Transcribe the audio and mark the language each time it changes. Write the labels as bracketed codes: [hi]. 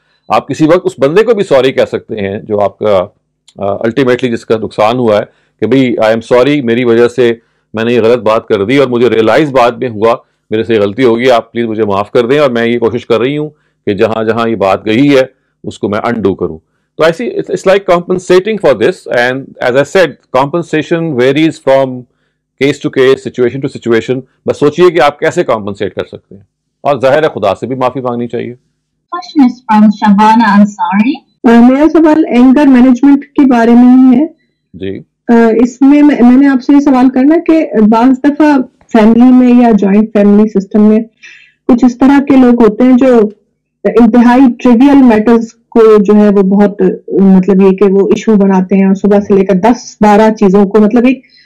[ur] آپ کسی وقت اس بندے کو بھی سوری کہہ سکتے ہیں جو آپ کا الٹیمیٹلی جس کا نقصان ہوا ہے کہ بھئی [en] I am sorry, [ur] میری وجہ سے میں نے یہ غلط بات کر دی اور مجھے ریئلائز بعد میں ہوا میرے سے غلطی ہوگی, آپ پلیز مجھے معاف کر دیں, اور میں یہ کوشش کر رہی ہوں کہ جہاں جہاں یہ بات گئی ہے اس کو میں انڈو کروں. [en] تو ایسی it's like compensating for this, and as I said compensation varies from case to case, situation to situation. [ur] بس سوچئے کہ آپ کیسے کمپنسیٹ کر سکتے ہیں, اور ظاہر ہے خدا سے بھی معافی مانگنی چاہیے. [en] Question is from Shabana Ansari. [ur] میرا سوال اینگر مینجمنٹ کے بارے میں ہی ہے. جی, اس میں میں نے آپ سے یہ سوال کرنا کہ بعض دفعہ فیملی میں یا جوائنٹ فیملی سسٹم میں کچھ اس طرح کے لوگ ہوتے ہیں جو انتہائی ٹریویل میٹرز کو جو ہے وہ بہت مطلب یہ کہ وہ ایشو بناتے ہیں, اور صبح سے لے کر 10-12 چیزوں کو, مطلب ایک